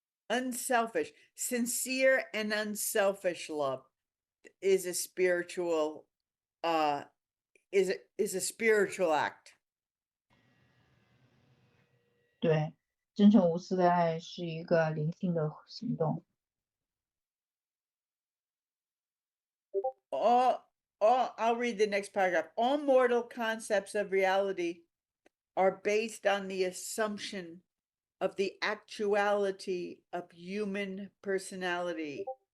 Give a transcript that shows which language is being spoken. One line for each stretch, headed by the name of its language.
English: Unselfish, sincere and unselfish love is a spiritual is a spiritual act.
Chinese: 对，真诚无私的爱是一个灵性的行动。
English: I'll read the next paragraph. All mortal concepts of reality are based on the assumption of the actuality of human personality.